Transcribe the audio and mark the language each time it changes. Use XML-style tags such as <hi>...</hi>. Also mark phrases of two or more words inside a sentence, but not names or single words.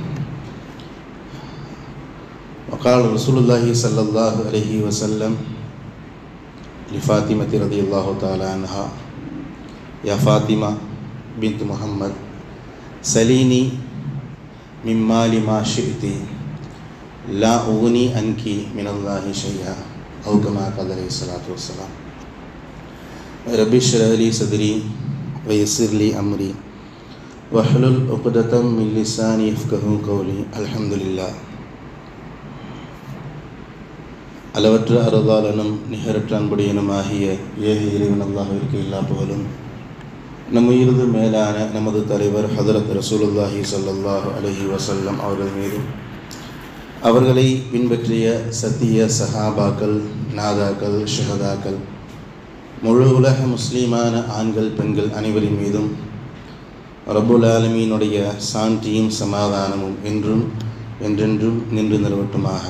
<ar>وقال رسول الله صلى الله عليه وسلم لفاطمة رضي الله تعالى عنها يا فاطمة بنت محمد سليني من مال ما شئت لا أغني عنك من الله شيئا أو كما قال عليه الصلاة والسلام. رب اشرح لي صدري ويسر لي أمري واحلل عقدة من لساني يفقهوا قولي. الحمد لله.</ar> <ta>அளவற்ற அருளாளனும் நிகரற்ற அன்புடையனுமாகிய ஏக இறைவன் அல்லாஹ்விற்கு எல்லா புகழும். நம் உயிரது மேலான நமது தலைவர் ஹதரத் ரசூலுல்லாஹி</ta> <ar>صلى الله عليه وسلم</ar> <ta>அவர்கள் மீதும் அவர்களை பின்பற்றிய சத்திய சஹாபாக்கள், நாதாக்கள், ஷஹதாக்கள், முழு உலக முஸ்லீமான ஆண்கள் பெண்கள் அனைவரின் மீதும் ரப்புல் ஆலமீனுடைய சாந்தியும் சமாதானமும் என்றும் என்றென்றும் நின்று நிலவட்டுமாக.</ta>